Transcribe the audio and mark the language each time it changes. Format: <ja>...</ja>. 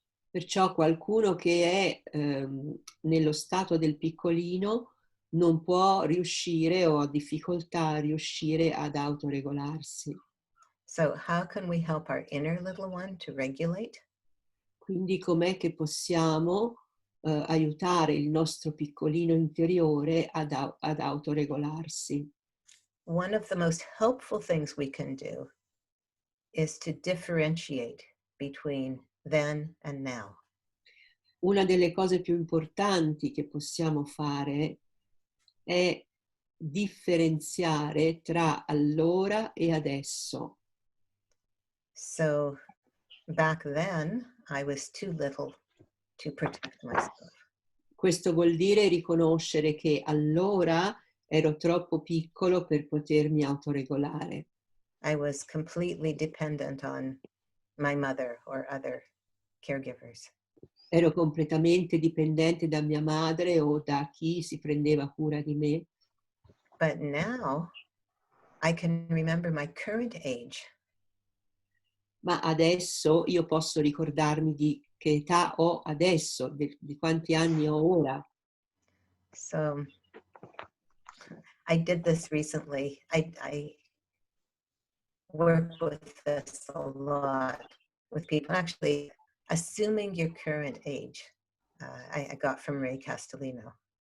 <it>Perciò qualcuno che è nello stato del piccolino non può riuscire o ha difficoltà a riuscire ad autoregolarsi.</it> <en>So how can we help our inner little one to regulate?</en> <it>Quindi com'è che possiamo aiutare il nostro piccolino interiore ad autoregolarsi?</it> <en>One of the most helpful things we can do is to differentiate between then and now.</en> <it>Una delle cose più importanti che possiamo fare è differenziare tra allora e adesso.</it> <en>So back then, I was too little to protect myself.</en> <it>Questo vuol dire riconoscere che allora ero troppo piccolo per potermi autoregolare.</it> <en>I was completely dependent on my mother or other caregivers.</en> <it>Ero completamente dipendente da mia madre o da chi si prendeva cura di me.</it> <en>But now I can remember my current age.</en> <it>Ma adesso io posso ricordarmi di che età ho adesso, di quanti anni ho ora.</it> <en>So I did this recently. I work with this a lot with people. Actually, assuming your current age, I got from Ray Castellino.</en>